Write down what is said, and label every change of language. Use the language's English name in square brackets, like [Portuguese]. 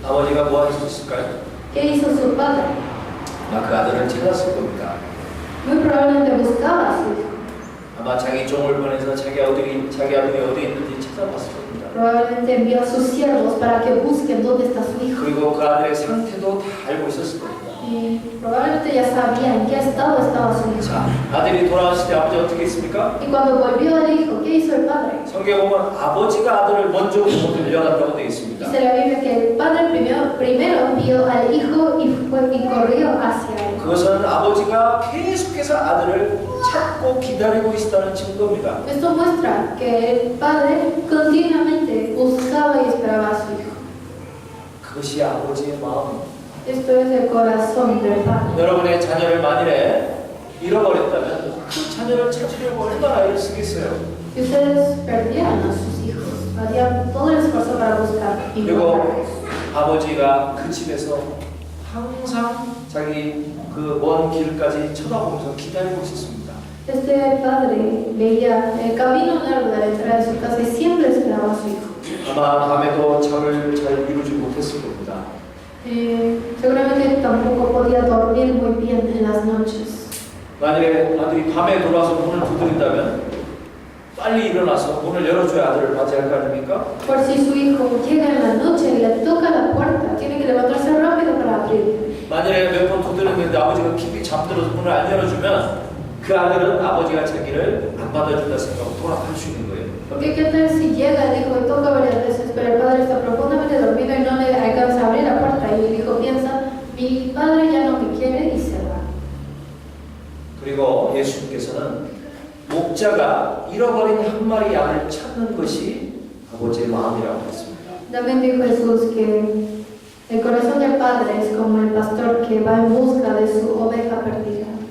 [Korean] 아버지가 뭐 하셨을까요? [Spanish] ¿Qué hizo su padre? [Korean] 아마 그 아들을 찾았을 겁니다. [Spanish] Muy probablemente buscaba a su hijo. [Korean] 아마 자기 종을 보내서 자기 아들이 어디 있는지 찾아봤을 겁니다. [Spanish] Probablemente envió a sus siervos para que busquen dónde está su hijo. [Korean] 그리고 그 아들의 상태도 다 알고 있었을 겁니다. [Spanish] Y probablemente ya sabía en qué estado estaba su hijo. [Korean] 자, 아들이 돌아왔을 때 아버지 어떻게 했습니까? [Spanish] Y cuando volvió el hijo, ¿qué hizo el padre? [Korean] 성경에 보면 아버지가 아들을 먼저 보고 들려갔다고 되어 있습니다. [Spanish] Dice la Biblia que el padre primero vio al hijo y corrió hacia él. [Korean] 그것은 아버지가 계속해서 아들을 찾고 기다리고 있다는 증거입니다. [Spanish] Esto muestra que el padre continuamente buscaba y esperaba a su hijo. [Korean] 그것이 아버지의 마음입니다. [Spanish] Esto es el corazón del padre. [Korean] 여러분의 자녀를 만일에 잃어버렸다면 그 자녀를 찾으려고 얼마나 애를 쓰겠어요. [Spanish] Si ustedes perdieran a sus hijos, harían todo el esfuerzo para buscar y [Korean] 그리고 [Spanish] encontrarlos. [Korean] 아버지가 그 집에서 항상 자기 그 먼 길까지 쳐다보면서 기다리고 있었습니다. [Spanish] Este padre veía el camino largo de la entrada de su casa y siempre esperaba a su hijo. [Korean] 아마 밤에도 잠을 잘 이루지 못했을 겁니다. [Spanish] Seguramente tampoco podía dormir muy bien en las noches. [Korean] 만약에 아들이 밤에 돌아와서 문을 두드린다면 빨리 일어나서 문을 열어줘야 아들을 맞이할 거 아닙니까? [Spanish] Por si su hijo llega en la noche y le toca la puerta, tiene que levantarse rápido para abrir. [Korean] 만약에 몇 번 두드렸는데 아버지가 깊이 잠들어서 문을 안 열어주면 그 아들은 아버지가 자기를 안 받아준다 생각하고 돌아갈 수 있는 거예요. [Spanish] Porque qué tal si llega el hijo y toca varias veces, pero el padre está profundamente dormido y no le alcanza a abrir la puerta y el hijo piensa, mi padre ya no me quiere y se va. [Korean] 그리고 예수님께서는 목자가 잃어버린 한 마리 양을 찾는 것이 아버지의 마음이라고 했습니다. [Spanish] También dijo Jesús que el corazón del padre es como el pastor que va en busca de su oveja perdida.